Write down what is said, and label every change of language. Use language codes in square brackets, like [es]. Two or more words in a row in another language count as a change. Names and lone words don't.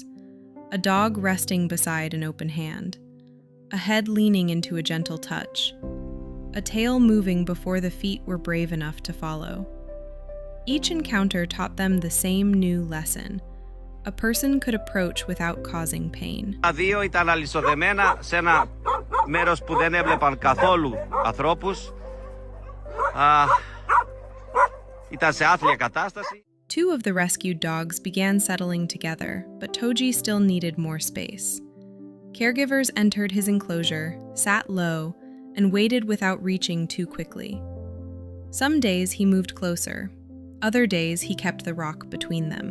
[en] A dog resting beside an open hand, a head leaning into a gentle touch, a tail moving before the feet were brave enough to follow. Each encounter taught them the same new lesson. A person could approach without causing pain. [el] Τα δύο ήταν αλυσοδεμένα σε ένα μέρος που δεν έβλεπαν καθόλου ανθρώπους. Ήταν σε άθλια κατάσταση. [en] 2 of the rescued dogs began settling together, but Toji still needed more space. Caregivers entered his enclosure, sat low, and waited without reaching too quickly. Some days he moved closer. Other days he kept the rock between them.